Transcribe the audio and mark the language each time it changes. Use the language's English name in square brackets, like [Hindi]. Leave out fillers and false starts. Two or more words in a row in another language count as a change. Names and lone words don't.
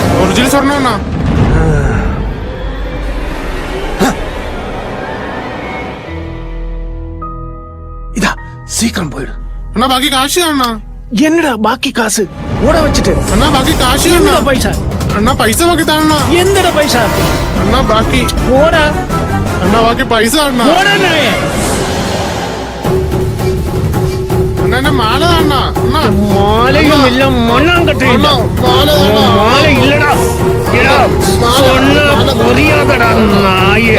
[Malayalam] ഒറിജിനൽ സ്വർണ്ണം അണ്ണാ. [Tamil] இதோ சீக்கிரம் போயிடு [Malayalam] അണ്ണാ ബാക്കി കാശ് അണ്ണാ. [Tamil] என்னடா பாக்கி காசு ஓட வச்சிட்டு [Malayalam] അണ്ണാ ബാക്കി കാശ് അണ്ണാ. [Tamil] என்னடா பைசா [Malayalam] അണ്ണാ പൈസ ബാക്കി താണ. [Tamil] என்னடா பைசா [Malayalam] അണ്ണാ ബാക്കി [Tamil] ஓடா [Malayalam] അണ്ണാ ബാക്കി പൈസ അണ്ണാ. [Tamil] ஓடா நாயே [Malayalam] അണ്ണാ എന്റെ മാല താണ. അണ്ണാ [Tamil] மாலையும் இல்ல மண்ணாங்கட்டையும் இல்ல [Malayalam] മാല താണ. [Tamil] மாலை இல்லடா எடா சொன்ன புரியாதடா நாயே